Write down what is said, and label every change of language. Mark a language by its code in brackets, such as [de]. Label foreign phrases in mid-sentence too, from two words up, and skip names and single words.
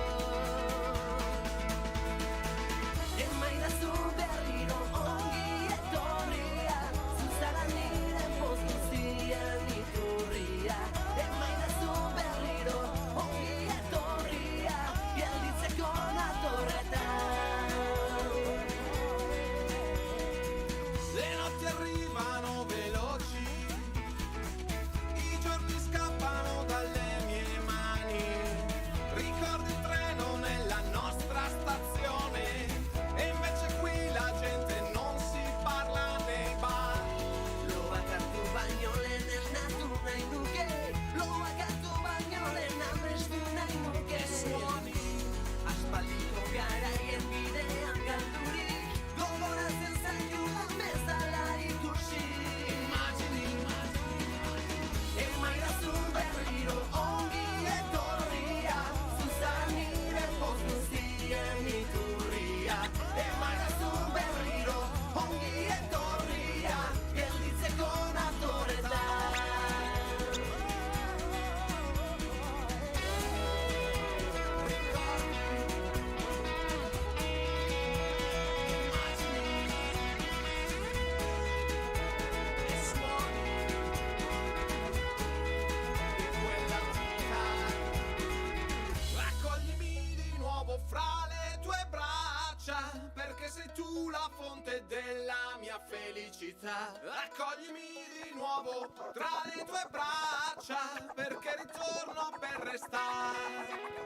[eu] Emaidazu berriro ongi etorria Zuzara nire poz guztian Emaidazu berriro ongi etorria Gelditzeko natorretan [it] Le notti arrivano veloci, i giorni scappano dalle mie mani. Ricordo il treno nella nostra stazione e invece qui la gente non si parla nei bar. [eu] Loak hartu baino lehen esnatu nahi nuke Loak hartu baino lehen amestu nahi nuke Suoni Aspaldiko garaien bidean galdurik Gogoratzen zaitudan bezala ikusi immagini, Emaidazu berriro ongi etorria Zuzara nire poz guztien iturria Emaidazu berriro ongi etorria Gelditzeko natorretan [it] e suoni di quella vita. Raccoglimi di nuovo fra le tue braccia, perché sei tu la fonte della mia felicità. Raccoglimi di nuovo tra le tue braccia, perché ritorno per restare.